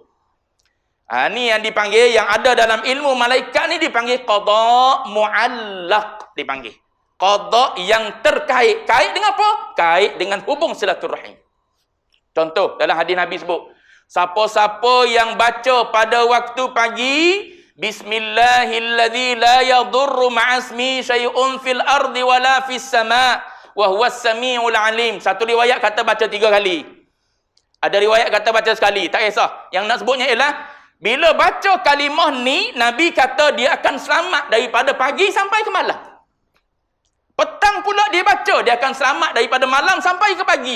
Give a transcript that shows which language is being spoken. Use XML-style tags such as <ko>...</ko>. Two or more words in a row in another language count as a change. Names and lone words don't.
<ms>Ni yang dipanggil, yang ada dalam ilmu malaikat ni dipanggil</ms> <ar>قضاء معلق.</ar> <ms>Dipanggil. Qada yang terkait. Kait dengan apa? Kait dengan hubung silaturrahim. Contoh, dalam hadis Nabi sebut, siapa-siapa yang baca pada waktu pagi,</ms> <ar>بسم الله الذي لا يضر مع اسمه شيء في الأرض ولا في السماء وهو السميع العليم.</ar> <ms>Satu riwayat kata baca 3 kali. Ada riwayat kata baca sekali. Tak kisah. Yang nak sebutnya ialah, bila baca kalimah ni, Nabi kata dia akan selamat daripada pagi sampai ke malam. Petang pula dia baca, dia akan selamat daripada malam sampai ke pagi.</ms>